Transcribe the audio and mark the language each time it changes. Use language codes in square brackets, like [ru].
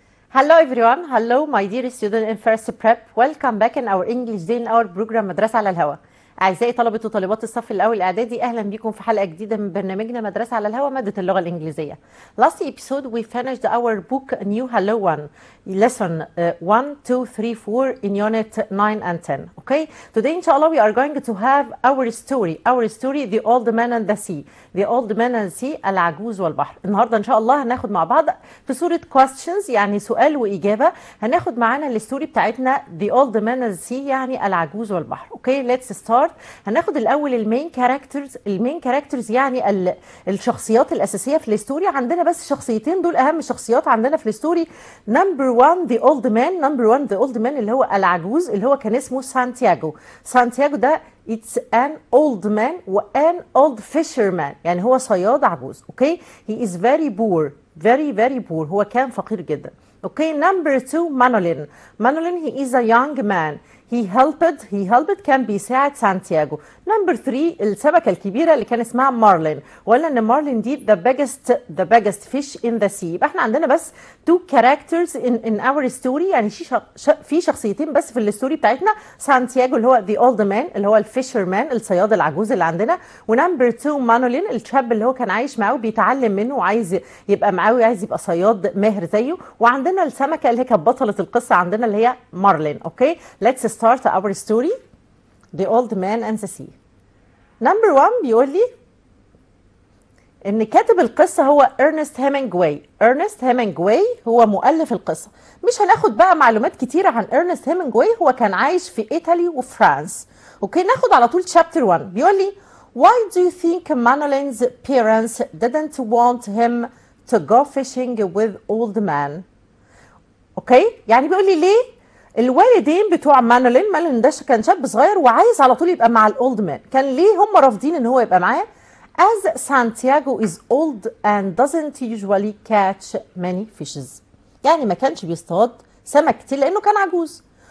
[en] Hello everyone, hello my dear student in first prep. Welcome back in our English day in our program مدرسة على الهواء. [ar] أعزائي طلبة وطالبات الصف الأول الإعدادي، أهلا بكم في حلقة جديدة من برنامجنا مدرسة على الهواء مادة اللغة الإنجليزية. [en] Last episode we finished our book New Hello One, lesson 1, 2, 3, 4 in unit 9 and 10. Okay, today inshallah we are going to have our story The Old Man and the Sea. The Old Man and the Sea [ar] العجوز والبحر. النهارده إن شاء الله هناخد مع بعض في صورة questions يعني سؤال وإجابة. هناخد معانا الستوري بتاعتنا The Old Man and the Sea يعني العجوز والبحر. [en] Okay, let's start. [ar] هناخد الاول المين كاركترز يعني الشخصيات الاساسيه في الستوري. عندنا بس شخصيتين دول اهم شخصيات عندنا في الستوري. نمبر 1 ذا اولد مان اللي هو العجوز اللي هو كان اسمه سانتياغو ده [en] it's an old man [ar] وان [en] old fisherman [ar] يعني هو صياد عجوز. [en] okay he is very poor very poor [ar] هو كان فقير جدا. اوكي نمبر 2 مانولين [en] he is a young man he helped [ar] كان بيساعد سانتياغو. نمبر 3 السمكة الكبيرة اللي كان اسمها مارلين، وقلنا ان مارلين دي [en] the biggest fish in the sea. [ar] يبقى احنا عندنا بس [en] two characters in our story [ar] يعني في شخصيتين بس في الستوري بتاعتنا. سانتياغو اللي هو [en] the old man [ar] اللي هو الفيشرمان الصياد العجوز اللي عندنا، ونمبر 2 مانولين الشاب اللي هو كان عايش معاه وبيتعلم منه وعايز يبقى معاه وعايز يبقى صياد ماهر زيه. وعندنا السمكة اللي هي كانت بطلة القصة عندنا اللي هي مارلين. [en] Okay let's start our story The Old Man and the Sea. [ar] نمبر 1 بيقول لي ان كاتب القصه هو ارنست هيمنجواي هو مؤلف القصه. مش هناخد بقى معلومات كتيره عن ارنست هيمنجواي، هو كان عايش في ايطالي وفرانس. اوكي ناخد على طول شابتر 1. بيقول لي [en] Why do you think Manolin's parents didn't want him to go fishing with old man? [ar] اوكي يعني بيقول لي ليه الوالدين بتوع مانولين ده كان شاب صغير وعايز على طول يبقى مع الاولد مان، كان ليه هم رافضين ان هو يبقى معاه؟ [en] as Santiago is old and doesn't usually catch many fishes [ar] يعني ما كانش بيصطاد سمك كتير لانه كان عجوز.